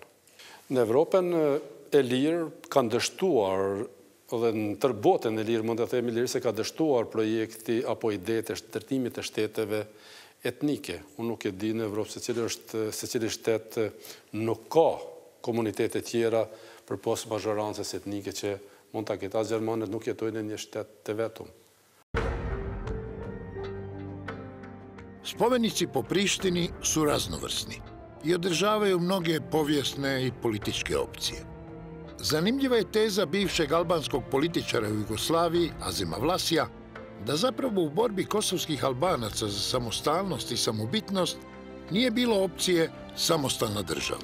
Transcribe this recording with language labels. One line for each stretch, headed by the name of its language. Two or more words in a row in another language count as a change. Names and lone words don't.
Albanian: Në Evropën e lirë kanë dështuar dhe në tërë botën e lirë, mund të themi lirë, se ka dështuar projekti apo ide të ndërtimit të shteteve etnike. Unë nuk e di në Evropë se cili shtet nuk ka komunitete tjera për posë mazhorancës etnike që mund të ketë. As Gjermanët nuk jetojnë në një shtet të vetëm.
Croatian: Spomenici po Prištini su raznovrsni i održavaju mnoge povijesne i političke opcije. Zanimljiva je teza bivšeg albanskog političara u Jugoslaviji, Azima Vlasija, da zapravo u borbi kosovskih Albanaca za samostalnost i samobitnost nije bilo opcije samostalna država.